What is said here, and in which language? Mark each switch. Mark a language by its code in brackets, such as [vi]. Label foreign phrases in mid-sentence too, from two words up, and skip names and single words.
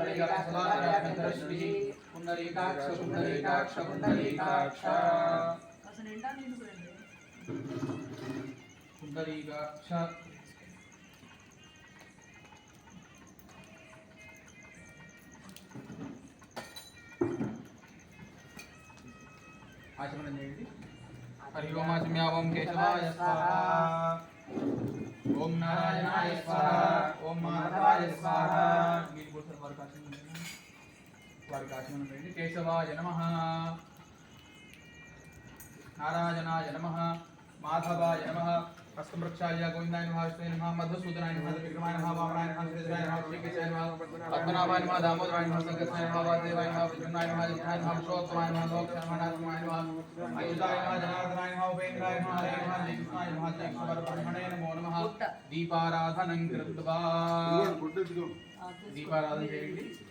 [sa] पुंडरीकाक्ष पुंडरीकाक्ष पुंडरीकाक्ष पुंडरीकाक्ष [te] ఆచమన చేయండి. [sa] हरि ओम आचम्यावं केशवाय स्वाहा. ओम नारायणाय स्वाहा. ओम माधवाय स्वाहा. [te] మీరు కూడా వారికి ఆచమనం చేయండి. [sa] కేశవాయ నమః. नारायणाय नमः. माधवाय नमः. हस्तमृक्षाय गोविंदाय नमः. विष्णुवे नमः. मधुसूदनाय नमः. विक्रमाय नमः. वामनाय नमः. श्रीधराय नमः. श्रीकेशाय नमः. पद्मनाभाय नमः. दामोदराय नमः. संकर्षणाय नमः. वासुदेवाय नमः. विष्णुनाय नमः. जिष्ठाय नमः. पुरुषोत्तमाय नमः. लोकक्षमाणाय नमः. अयुताय नमः. जनार्दनाय नमः. उपेन्द्राय नमः. हरे नमः. जयकृष्णाय नमः. जयकृष्णपरब्रह्मणे नमो नमः. दीपाराधनं कृत्वा [te] దీపారాధన చేయండి.